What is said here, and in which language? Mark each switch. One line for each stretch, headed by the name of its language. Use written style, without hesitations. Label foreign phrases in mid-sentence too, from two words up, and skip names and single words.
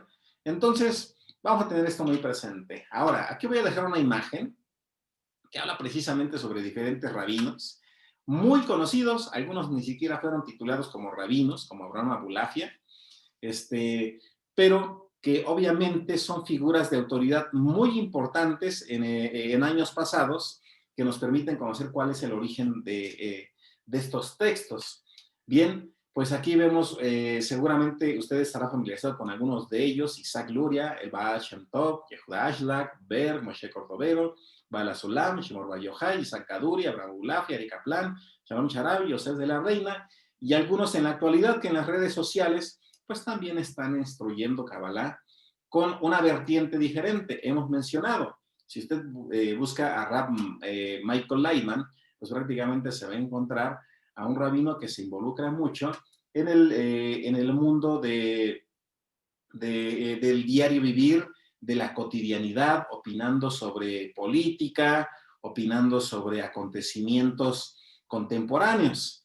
Spanish: Entonces, vamos a tener esto muy presente. Ahora, aquí voy a dejar una imagen que habla precisamente sobre diferentes rabinos, muy conocidos, algunos ni siquiera fueron titulados como rabinos, como Abraham Abulafia, pero que obviamente son figuras de autoridad muy importantes en años pasados que nos permiten conocer cuál es el origen de estos textos. Bien, pues aquí vemos, seguramente ustedes estarán familiarizados con algunos de ellos, Isaac Luria, el Baal Shem Tov, Yehuda Ashlag, Berg, Moshe Cordovero, Bala Sulam, Shimor Bar Yochai, Isaac Kaduri, Abraham Abulafia, Ari Kaplan, Shalom Sharabi, Yosef de la Reina, y algunos en la actualidad que en las redes sociales pues también están instruyendo Kabbalah con una vertiente diferente. Hemos mencionado, si usted busca a Rab Michael Leitman, pues prácticamente se va a encontrar a un rabino que se involucra mucho en el mundo del diario vivir, de la cotidianidad, opinando sobre política, opinando sobre acontecimientos contemporáneos.